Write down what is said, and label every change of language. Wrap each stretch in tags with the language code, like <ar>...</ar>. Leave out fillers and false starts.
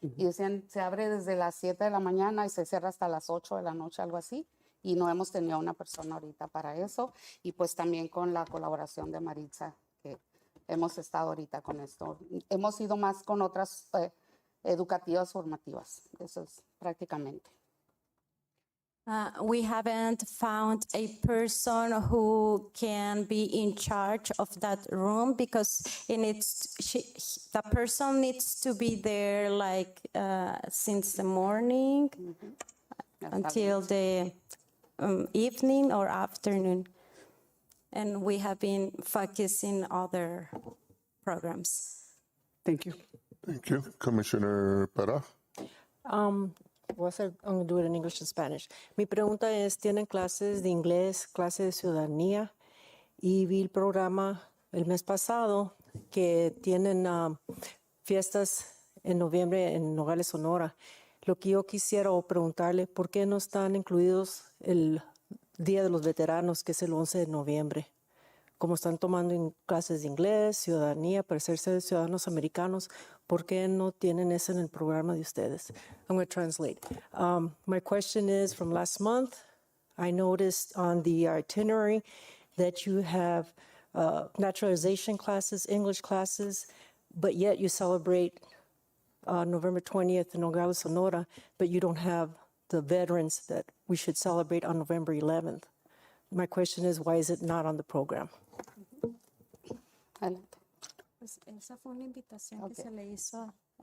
<es>Y decían, se abre desde las 7 de la mañana y se cierra hasta las 8 de la noche, algo así. Y no hemos tenido una persona ahorita para eso. Y pues también con la colaboración de Maritza, que hemos estado ahorita con esto. Hemos ido más con otras educativas formativas. Eso es prácticamente.</es> <en>We haven't found a person who can be in charge of that room because the person needs to be there like since the morning until the evening or afternoon. And we have been focusing other programs. Thank you. Thank you. Commissioner Para. I'm going to do it in English and Spanish.</en> <es>Mi pregunta es, ¿tienen clases de inglés, clases de ciudadanía? Y vi el programa el mes pasado que tienen fiestas en noviembre en Nogales, Sonora. Lo que yo quisiera preguntarle, ¿por qué no están incluidos el Día de los Veteranos, que es el 11 de noviembre? Como están tomando clases de inglés, ciudadanía, para ser ciudadanos americanos, ¿por qué no tienen eso en el programa de ustedes?</es> <en>I'm going to translate. My question is, from last month, I noticed on the itinerary that you have naturalization classes, English classes, but yet you celebrate November 20th in Nogales, Sonora, but you don't have the veterans that we should celebrate on November 11th. My question is, why is it not on the program?</en> <es>Adelante. Pues esa fue una invitación que se le hizo.</es>